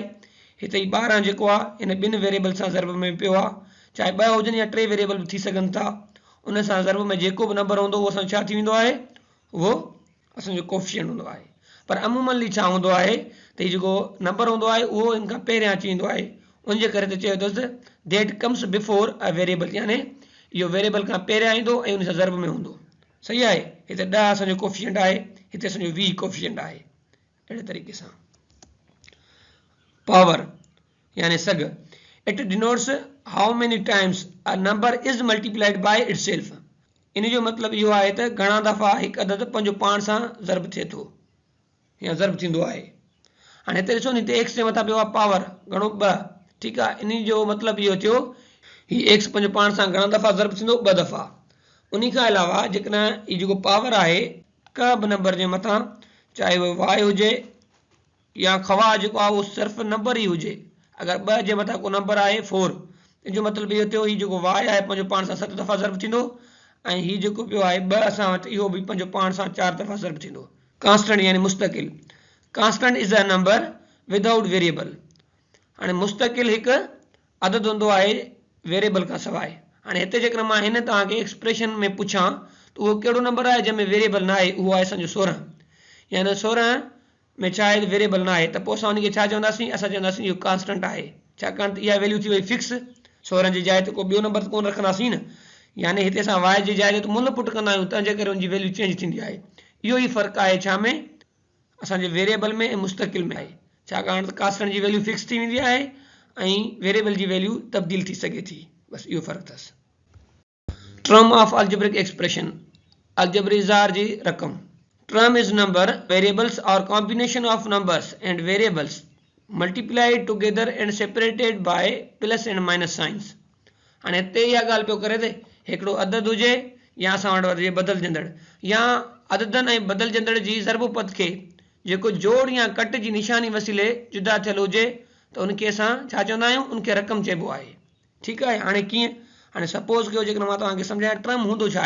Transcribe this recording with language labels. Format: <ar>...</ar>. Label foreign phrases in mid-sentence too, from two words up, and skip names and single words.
<sd>हिते ई 12 जेको आहे हिन ॿिनि वेरिएबल सां ज़रब में पियो आहे चाहे 2 हुजनि या 3 वेरिएबल बि थी सघनि था उन सां ज़रब में जेको बि नंबर हूंदो उहो असांजो छा थी वेंदो आहे उहो असांजो कोफिशिएंट हूंदो आहे। पर अमूमनली छा हूंदो आहे त हीउ जेको नंबर हूंदो आहे उहो हिन खां पहिरियां अची वेंदो आहे उनजे करे त चयो अथसि</sd> <en>that comes before a variable</en> <sd>यानी इहो वेरिएबल खां पहिरियां ईंदो ऐं उन सां ज़रब में हूंदो सही आहे। हिते 10 असांजो कोफिशिएंट आहे हिते असांजो 20 कोफिशिएंट आहे अहिड़े तरीक़े सां।</sd> <en>power yani sag it denotes how many times a number is multiplied by itself.</en> <sd>इन जो मतिलबु इहो आहे त घणा दफ़ा हिकु अदद पंहिंजो पाण सां ज़रब थिए थो या ज़रब थींदो आहे। हाणे हिते ॾिसो न हिते एक्स जे मथां पियो आहे पावर घणो 2 ठीकु आहे इन जो मतिलबु इहो थियो हीउ एक्स पंहिंजो पाण सां घणा दफ़ा ज़रब थींदो 2 दफ़ा। उन खां अलावा जेकॾहिं हीउ जेको पावर आहे का बि नंबर जे मथां चाहे उहो वाए हुजे या खवा जेको आहे उहो सिर्फ़ु नंबर ई हुजे अगरि 2 जे मथां को नंबर आहे 4 इन जो मतिलबु इहो थियो हीउ जेको वाए आहे पंहिंजो पाण सां 7 दफ़ा ज़रब थींदो ऐं हीउ जेको पियो आहे 2 असां वटि इहो बि पंहिंजो पाण सां 4 दफ़ा ज़रब थींदो।</sd> <en>कांस्टेंट</en> <sd>यानी मुस्तकिल</sd> <en>constant is a number without variable.</en> <sd>हाणे मुस्तकिल हिकु अदद हूंदो आहे वेरिएबल खां सवाइ। हाणे हिते जेकॾहिं मां हिन तव्हांखे एक्सप्रेशन में पुछां त उहो कहिड़ो नंबर आहे जंहिंमें वेरिएबल न आहे उहो आहे असांजो 16 यानी 16 में छा आहे वेरिएबल न आहे त पोइ असां उनखे छा चवंदासीं असां चवंदासीं इहो कांस्टेंट आहे छाकाणि त इहा वैल्यू थी वई फिक्स 16 जी जाइ ते को ॿियो नंबर त कोन रखंदासीं न यानी हिते असां वाए जी जाइ ते मुल्ह पुट कंदा आहियूं तंहिंजे करे उनजी</sd> <en>value change</en> <sd>थींदी आहे। इहो ई फ़र्क़ु आहे छा में असांजे वेरिएबल में ऐं मुस्तकिल में आहे छाकाणि त कांस्टेंट जी वैल्यू फिक्स थी वेंदी आहे ऐं वेरिएबल जी वैल्यू तब्दील थी सघे थी बसि इहो फ़र्क़ु अथसि।</sd> <en>term of algebraic expression</en> <sd>अलजबरी इज़ार जी रक़म।</sd> <en>term is number variables or combination of numbers and variables multiplied together and separated by plus and minus signs.</en> <sd>हाणे हिते इहा ॻाल्हि पियो करे त हिकिड़ो अदद हुजे या असां वटि हुजे बदिलजंदड़ या अददनि ऐं बदिलजंदड़ जी ज़रबपत खे जेको जोड़ या कट जी निशानी वसीले जुदा थियल हुजे त उनखे असां छा चवंदा आहियूं उनखे रक़म चइबो आहे। ठीकु आहे हाणे कीअं हाणे सपोज कयो जेकॾहिं मां तव्हांखे सम्झायां ट्रम हूंदो छा आहे।</sd>